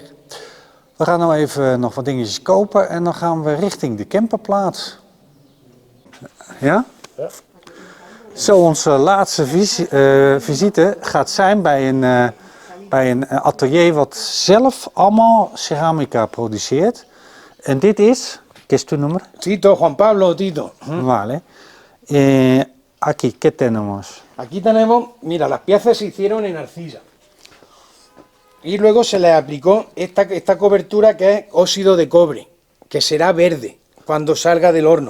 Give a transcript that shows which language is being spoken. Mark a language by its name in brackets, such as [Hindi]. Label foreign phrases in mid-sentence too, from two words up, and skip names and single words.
[Dutch] We gaan nou even nog wat dingetjes kopen en dan gaan we richting de camperplaats. Ja? Ja. Zo, onze laatste visite gaat zijn bij een atelier wat zelf allemaal ceramica produceert. En dit is... [Spanish] ¿Qué es tu nombre? Tito, Juan Pablo Tito. Vale. Aquí, ¿qué tenemos? Aquí tenemos, mira, las piezas se hicieron en arcilla. Y luego se les aplicó esta cobertura que es óxido de cobre, que será verde cuando salga del horno.